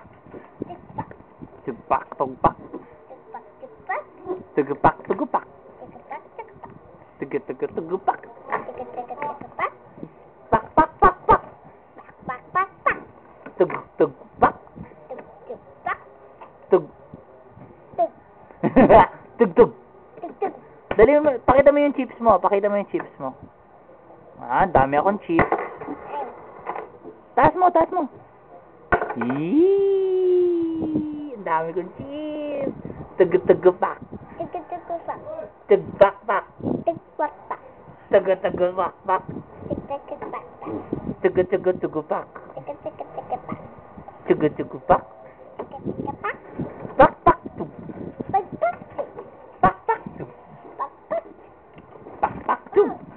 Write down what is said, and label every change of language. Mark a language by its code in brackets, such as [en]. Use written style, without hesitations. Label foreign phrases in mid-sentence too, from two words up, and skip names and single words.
[tl] Tug-pak, tug-pak. Tug-pak, tug-pak. Tug-tug-tug-pak. Pak, pak, pak, pak. Tug-tug-pak. Tug. Tug-tug. Dali mo, pakita mo yung chips mo. Pakita mo yung chips mo. Ah, dami akong chips. Taas mo, taas mo. Eee, ang dami kong chips. Tug-tug-pak. Tug-pak-pak. Tug-tug-pak-pak. Tug-tug-tug-pak. Tug-tug-pak. Pak-pak. Tug. Pak-pak. Tug. Pak-pak. Tug.